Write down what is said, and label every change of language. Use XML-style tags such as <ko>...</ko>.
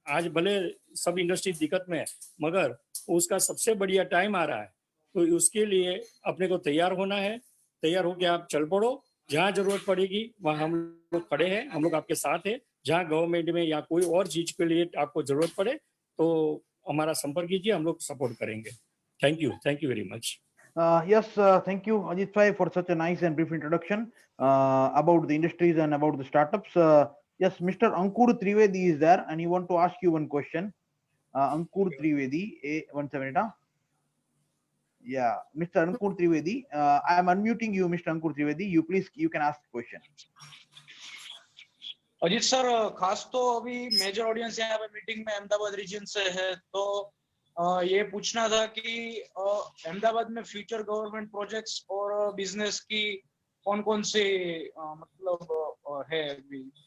<hi>आज भले सब इंडस्ट्री दिक्कत में है मगर उसका सबसे बढ़िया टाइम आ रहा है। तो उसके लिए अपने को तैयार होना है। तैयार होकर आप चल पड़ो, जहाँ जरूरत पड़ेगी वहाँ हम लोग खड़े हैं, हम लोग आपके साथ हैं। जहाँ गवर्नमेंट में या कोई और चीज के लिए आपको जरूरत पड़े तो हमारा संपर्क कीजिए, हम लोग सपोर्ट करेंगे।</hi> <en>Thank you very much. Yes, thank you, Ajit Bhai, for such a nice and brief introduction about the industries and about the startups. Yes, Mr. Ankur Trivedi is there, and he want to ask you one question. Ankur Trivedi, one second. Yeah, Mr. Ankur Trivedi, I am unmuting you, Mr. Ankur Trivedi. You can ask the question.</en> <hi>Ajit sir, खास तो अभी major audience यहाँ पे meeting में Ahmedabad reason से है, तो ये पूछना था कि अहमदाबाद में फ्यूचर गवर्नमेंट प्रोजेक्ट्स और बिजनेस की कौन-कौन से मतलब है अभी।</hi>